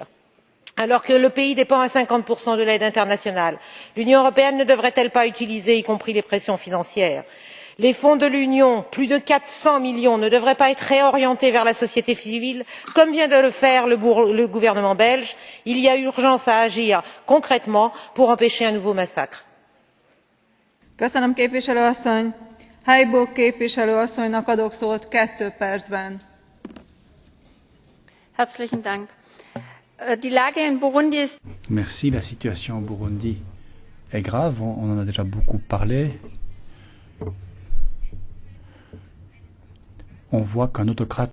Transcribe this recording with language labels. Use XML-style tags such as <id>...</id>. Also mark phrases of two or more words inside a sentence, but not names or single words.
<fr>Alors que le pays dépend à 50 de l'aide internationale, l'Union européenne ne devrait elle pas utiliser, y compris les pressions financières? Les fonds de l'Union, plus de 400 millions, ne devraient pas être réorientés vers la société civile, comme vient de le faire le gouvernement belge? Il y a urgence à agir concrètement pour empêcher un nouveau massacre.</fr> <hu>Köszönöm képviselő asszony. Hajbó képviselő asszonynak adok szót 2 percben.</hu> <de>Herzlichen Dank. Die Lage in Burundi ist.</de> <fr>Merci. La situation au Burundi est grave. On en a déjà beaucoup parlé. On voit qu'un autocrate</fr>